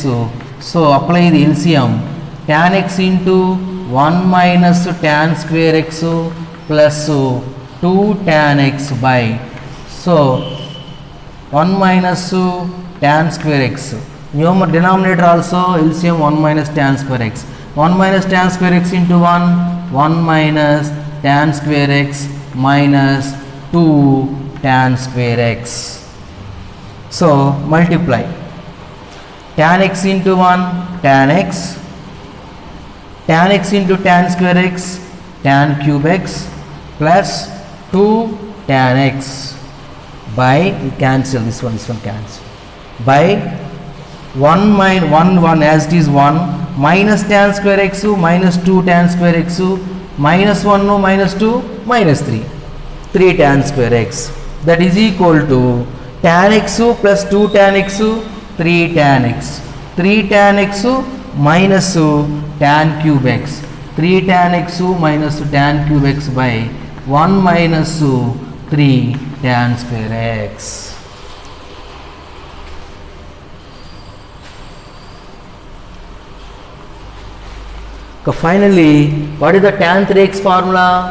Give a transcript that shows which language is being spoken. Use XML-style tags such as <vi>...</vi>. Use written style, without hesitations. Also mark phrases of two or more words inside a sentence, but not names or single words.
<en>So apply the LCM, tan x into 1 minus tan square x plus 2 tan x by, so 1 minus tan square x, denominator also LCM 1 minus tan square x, 1 minus tan square x into 1 minus tan square x minus 2 tan square x. So multiply tan x into 1 tan x, tan x into tan square x tan cube x plus 2 tan x by, cancel this one cancel, by 1 minus 1 as it is 1 minus tan square x minus 2 tan square x minus 1 minus 2 minus 3 tan square x, that is equal to tan x plus 2 tan x 3 tan x, 3 tan x minus tan cube x, 3 tan x minus tan cube x by 1 minus 3 tan square x. Finally, what is the tan 3x formula?</en>